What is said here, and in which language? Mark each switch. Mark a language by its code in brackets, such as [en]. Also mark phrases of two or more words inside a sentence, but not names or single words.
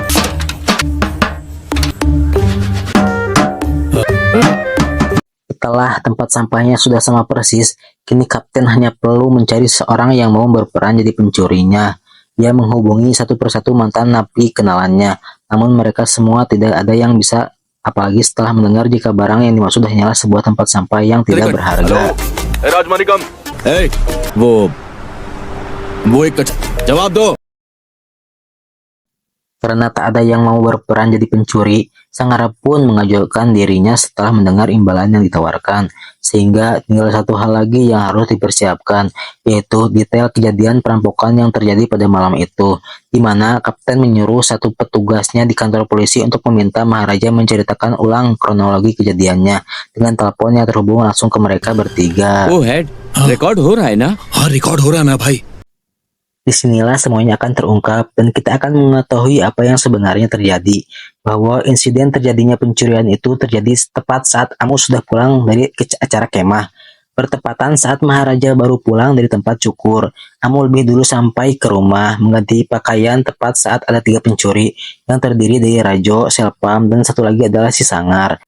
[id] Setelah tempat sampahnya sudah sama persis, kini kapten hanya perlu mencari seorang yang mau berperan jadi pencurinya. Dia menghubungi satu persatu mantan napi kenalannya, namun mereka semua tidak ada yang bisa, apalagi setelah mendengar jika barang yang dimaksud hanyalah sebuah tempat sampah yang tidak berharga. [hi] राजमानिकम वो एक जवाब दो। [id] Karena tak ada yang mau berperan jadi pencuri, Sangara pun mengajukan dirinya setelah mendengar imbalan yang ditawarkan. Sehingga tinggal satu hal lagi yang harus dipersiapkan, yaitu detail kejadian perampokan yang terjadi pada malam itu, di mana Kapten menyuruh satu petugasnya di kantor polisi untuk meminta Maharaja menceritakan ulang kronologi kejadiannya dengan telepon yang terhubung langsung ke mereka bertiga. [hi] वो हेड रिकॉर्ड हो रहा है ना? हाँ रिकॉर्ड हो रहा है ना भाई। [id] Disinilah semuanya akan terungkap dan kita akan mengetahui apa yang sebenarnya terjadi. Bahwa insiden terjadinya pencurian itu terjadi tepat saat Amu sudah pulang dari acara kemah. Bertepatan saat Maharaja baru pulang dari tempat cukur. Amu lebih dulu sampai ke rumah mengganti pakaian tepat saat ada 3 pencuri yang terdiri dari Rajo, Selpam, dan satu lagi adalah si Sangar.